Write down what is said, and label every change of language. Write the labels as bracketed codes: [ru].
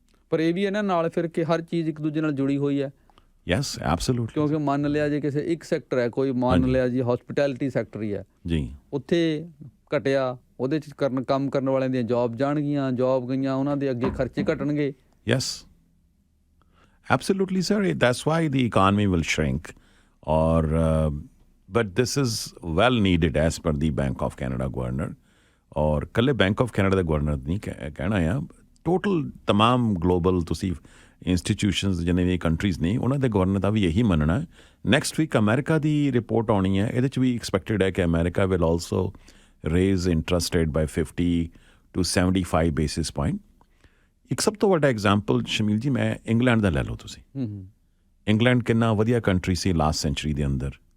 [pa] ਪਰ ਇਹ ਵੀ ਹੈ ਨਾ ਨਾਲ ਫਿਰ ਕਿ ਹਰ ਚੀਜ਼ ਇੱਕ ਦੂਜੇ ਨਾਲ ਜੁੜੀ ਹੋਈ ਹੈ। [en] Yes, absolutely. [pa] ਕਿਉਂਕਿ ਮੰਨ ਲਿਆ ਜੇ ਕਿਸੇ ਇੱਕ ਸੈਕਟਰ ਹੈ, ਕੋਈ ਮੰਨ ਲਿਆ ਜੀ ਹੌਸਪਿਟੈਲਿਟੀ ਸੈਕਟਰ ਹੀ ਹੈ ਜੀ, ਉੱਥੇ ਘਟਿਆ, ਉਹਦੇ 'ਚ ਕੰਮ ਕਰਨ ਵਾਲਿਆਂ ਦੀਆਂ ਜੌਬ ਜਾਣਗੀਆਂ, ਜੌਬ ਗਈਆਂ, ਉਹਨਾਂ ਦੇ ਅੱਗੇ ਖਰਚੇ ਘਟਣਗੇ। [en] yes, absolutely sir, that's why the economy will shrink, or but this is well needed as per the Bank of Canada governor, [hi] और [pa] ਕੱਲੇ Bank of Canada ਦੇ ਗਵਰਨਰ ਨਹੀਂ ਕਹਿਣਾ ਆ, ਟੋਟਲ तमाम ਗਲੋਬਲ ਤੁਸੀਂ ਇੰਸਟੀਟਿਊਸ਼ਨਸ ਜਿੰਨੇ ਵੀ ਕੰਟਰੀਜ਼ ਨੇ ਉਹਨਾਂ ਦੇ ਗਵਰਨਰ ਦਾ ਵੀ ਇਹੀ ਮੰਨਣਾ। ਨੈਕਸਟ ਵੀਕ ਅਮਰੀਕਾ ਦੀ ਰਿਪੋਰਟ ਆਉਣੀ ਹੈ, ਇਹਦੇ 'ਚ ਵੀ ਐਕਸਪੈਕਟਡ ਹੈ ਕਿ America [en] Will also raise interest rate by 50 to 75 basis point. [pa] ਇੱਕ ਸਭ ਤੋਂ ਵੱਡਾ ਐਗਜ਼ਾਮਪਲ ਸ਼ਮੀਲ ਜੀ, ਮੈਂ ਇੰਗਲੈਂਡ ਦਾ ਲੈ ਲਓ ਤੁਸੀਂ। ਇੰਗਲੈਂਡ ਕਿੰਨਾ ਵਧੀਆ ਕੰਟਰੀ ਸੀ ਲਾਸਟ ਸੈਂਚੁਰੀ ਦੇ ਅੰਦਰ।